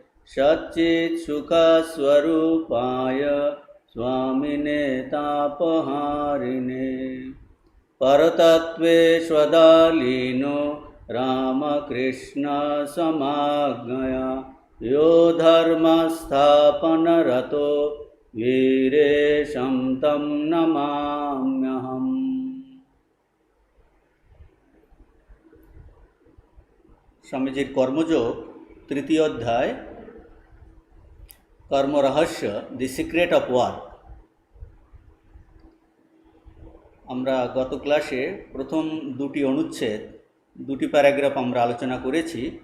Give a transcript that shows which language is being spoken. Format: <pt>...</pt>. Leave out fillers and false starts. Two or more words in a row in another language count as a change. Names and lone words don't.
<sa>सच्चित्सुखस्वरूपाय स्वामिने तापहारिणे परतत्त्वेष्वदालीनो रामकृष्णसमाज्ञया यो धर्मस्थापनरतो वीरेशं तं नमाम्यहम्।</sa> <bn>স্বামীজির কর্মযোগ তৃতীয় অধ্যায় কর্মরহস্য</bn> <en>the secret of work.</en> <bn>আমরা গত ক্লাসে প্রথম দুটি অনুচ্ছেদ দুটি প্যারাগ্রাফ আমরা আলোচনা করেছি।</bn>